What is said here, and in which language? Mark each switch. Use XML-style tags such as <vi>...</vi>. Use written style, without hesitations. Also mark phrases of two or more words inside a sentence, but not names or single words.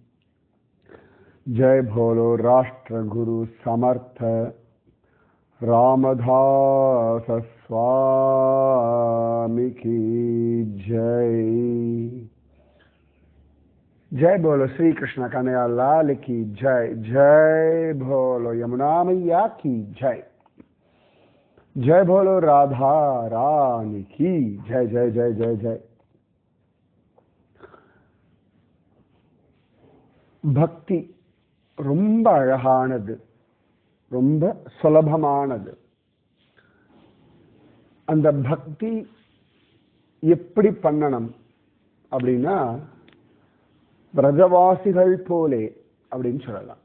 <hi>जय बोलो राष्ट्र गुरु समर्थ रामदास स्वामी की जय। जय बोलो श्री कृष्ण कन्हैया लाल की जय। जय बोलो यमुना मैया की जय। जय बोलो राधा रानी की जय जय जय जय जय।</hi> <ta>பக்தி ரொம்ப அழகானது, ரொம்ப சுலபமானது. அந்த பக்தி எப்படி பண்ணணும் அப்படின்னா பிரஜவாசிகள் போலே அப்படின்னு சொல்லலாம்.</ta>